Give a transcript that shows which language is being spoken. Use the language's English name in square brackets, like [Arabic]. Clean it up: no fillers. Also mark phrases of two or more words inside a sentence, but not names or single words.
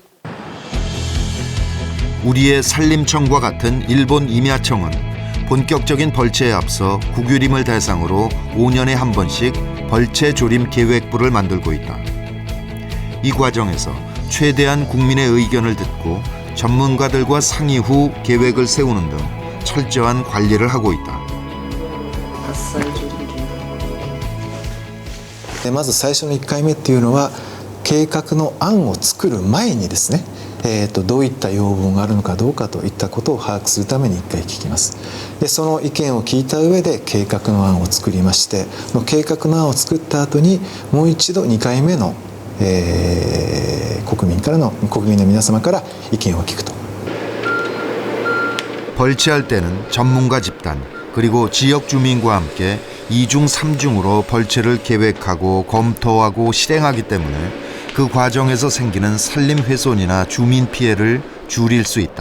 [Korean] 우리의 산림청과 같은 일본 임야청은 본격적인 벌채에 앞서 국유림을 대상으로 5년에 한 번씩 벌채 조림 계획부를 만들고 있다. 이 과정에서 최대한 국민의 의견을 듣고 전문가들과 상의 후 계획을 세우는 등 철저한 관리를 하고 있다. [Japanese] まず最初の1回目っていうのは計画の案を作る前にですね、どういった要望があるのかどうかといったことを把握するために1回聞きます。でその意見を聞いた上で計画の案を作りまして、計画の案を作った後にもう一度2回目の、国民の皆様から意見を聞くと。 [Korean] 벌채할 때는 전문가 집단 그리고 지역 주민과 함께 2중 3중으로 벌채를 계획하고 검토하고 실행하기 때문에 그 과정에서 생기는 산림 훼손이나 주민 피해를 줄일 수 있다.